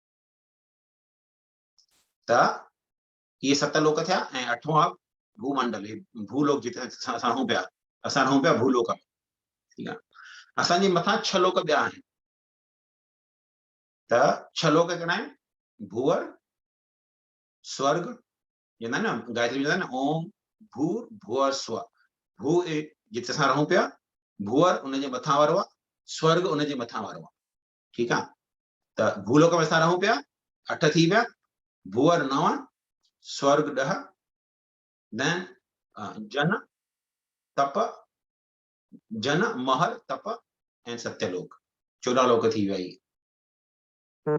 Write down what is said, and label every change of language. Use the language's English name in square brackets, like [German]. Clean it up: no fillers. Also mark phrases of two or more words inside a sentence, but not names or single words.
[Sindhi] त इहे 7 लोक थिया ऐं 8वां आहे भूमंडल, भूलोक जिते असां रहूं पिया भूलोक में, ठीकु आहे। असांजे मथां 6 लोक ॿिया आहिनि। त 6 लोक कहिड़ा आहिनि? भूवर, स्वर्ग, चवंदा आहिनि न गायत्री में चवंदा आहिनि [Sanskrit] ओम भूर भुवर स्व। [Sindhi] भू जिते असां रहूं पिया, भूवर उनजे मथां वारो आहे, स्वर्ग उनजे मथां वारो आहे, ठीकु आहे। त भूलोक में असां रहूं पिया, 8 थी विया, भूवर 9, स्वर्ग 10, देन जन तप, जन महर तप ऐं सत्यलोक, 14 लोक थी विया इहे।